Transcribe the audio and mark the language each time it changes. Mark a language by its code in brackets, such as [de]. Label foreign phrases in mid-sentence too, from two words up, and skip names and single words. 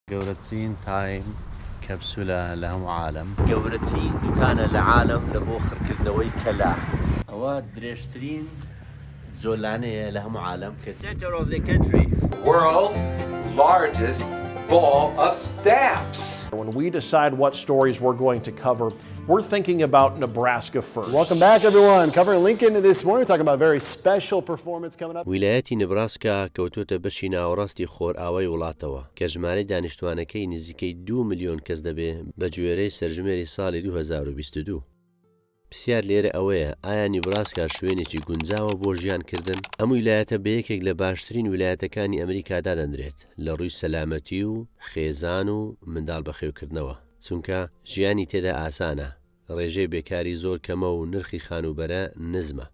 [ckb] گەورەترین تایم کەپسولە لە هەموو عالم. گەورەترین دوکانە لە عالم لە بۆ خڕکردنەوەی کەلا. ئەوە درێژترین جۆلانەیە لە هەموو عالم کە [en] center of the country. World's largest ball of stamps. When we decide what stories we're going to cover, we're thinking about Nebraska first. Welcome back, everyone. Covering Lincoln this morning. We're talking about a very special performance coming up. [ckb] ویلایەتی نبراسکا کەوتوتە بەشی ناوەڕاستی خۆرئاوای وڵاتەوە کە ژمارەی دانیشتوانەکەی نزیکەی 2 ملیۆن کەس دەبێ بە گوێرەی سەرژمێری ساڵی 2022. پرسیار لێرە ئەوەیە ئایا نیبراسکا شوێنێکی گونجاوە بۆ ژیانکردن؟ ئەم ویلایەتە بە یەکێک لە باشترین ویلایەتەکانی ئەمریکادا دەنرێت لە ڕووی سەلامەتی و خێزان و منداڵ بەخێوکردنەوە، چونکە ژیانی تێدا ئاسانە، ڕێژەی بێکاری زۆر کەمە و نرخی خانوبەرە نزمە.